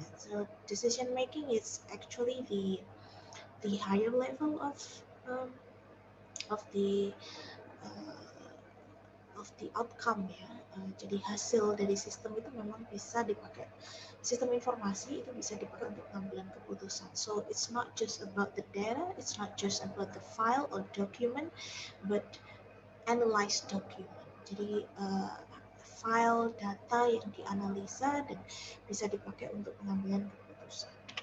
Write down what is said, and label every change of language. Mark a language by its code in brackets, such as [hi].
[en] So decision making is actually the higher level of the of the outcome ya. [id] Jadi hasil dari sistem itu memang bisa dipakai, sistem informasi itu bisa dipakai untuk pengambilan keputusan. [en] So it's not just about the data, it's not just about the file or document, but analyze document. [id] Jadi file data yang dianalisa dan bisa dipakai untuk pengambilan keputusan.